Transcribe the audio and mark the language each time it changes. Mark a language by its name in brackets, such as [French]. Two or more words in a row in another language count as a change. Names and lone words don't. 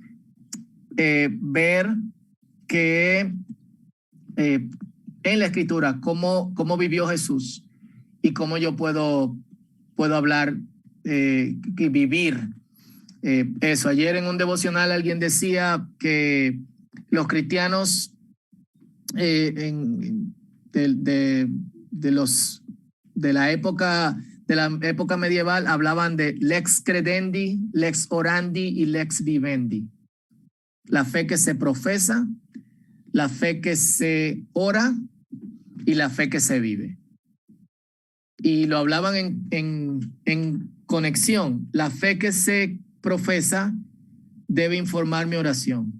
[Spanish] Ver que en la escritura cómo vivió Jesús y cómo yo puedo hablar y vivir eso. Ayer en un devocional alguien decía que los cristianos de la época medieval hablaban de [Latin] lex credendi, lex orandi [Spanish] y [Latin] lex vivendi. [Spanish] La fe que se profesa, la fe que se ora y la fe que se vive. Y lo hablaban en conexión. La fe que se profesa debe informar mi oración.